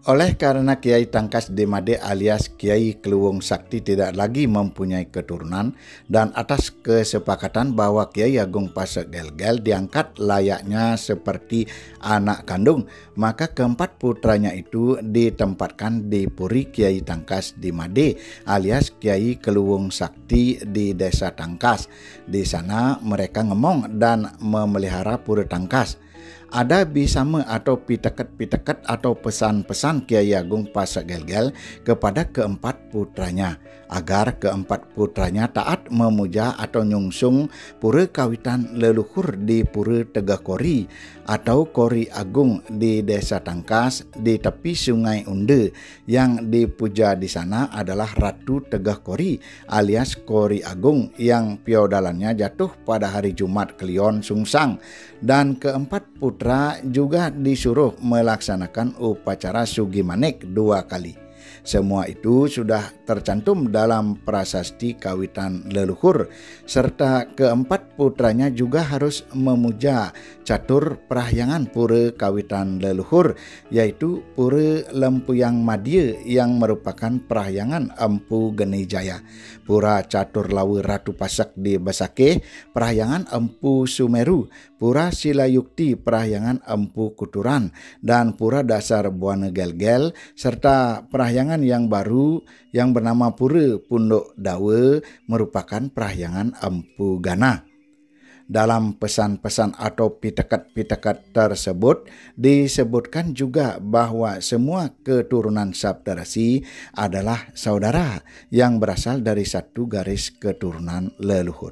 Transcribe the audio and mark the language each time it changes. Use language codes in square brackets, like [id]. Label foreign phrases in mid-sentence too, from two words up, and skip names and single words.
[id] Oleh karena Kiai Tangkas di Made alias Kiai Kluwung Sakti tidak lagi mempunyai keturunan dan atas kesepakatan bahwa Kiai Agung Pasagelgel diangkat layaknya seperti anak kandung, maka keempat putranya itu ditempatkan di Puri Kiai Tangkas di Made alias Kiai Kluwung Sakti di Desa Tangkas. Di sana mereka ngemong dan memelihara Pura Tangkas. Ada bisame atau piteket-piteket atau pesan-pesan Kiai Agung Pasagelgel kepada keempat putranya agar keempat putranya taat memuja atau nyungsung pura kawitan leluhur di Pura Tegah Kori atau Kori Agung di Desa Tangkas di tepi Sungai Unde. Yang dipuja di sana adalah Ratu Tegah Kori alias Kori Agung yang piodalannya jatuh pada hari Jumat Kliwon Sungsang, dan keempat putra juga disuruh melaksanakan upacara Sugimanik 2 kali. Semua itu sudah tercantum dalam prasasti kawitan leluhur, serta keempat putranya juga harus memuja catur prahyangan pura kawitan leluhur, yaitu Pura Lempuyang Madya yang merupakan prahyangan Empu Geni Jaya, Pura Catur Lawe Ratu Pasak di Basake prahyangan Empu Sumeru, Pura Silayukti prahyangan Empu Kuturan, dan Pura Dasar Buana Gelgel, serta prahyangan yang baru yang bernama Pura Punduk Dawe merupakan prahyangan Empu Gana. Dalam pesan-pesan atau pitakat-pitakat tersebut disebutkan juga bahwa semua keturunan Saptarsi adalah saudara yang berasal dari satu garis keturunan leluhur.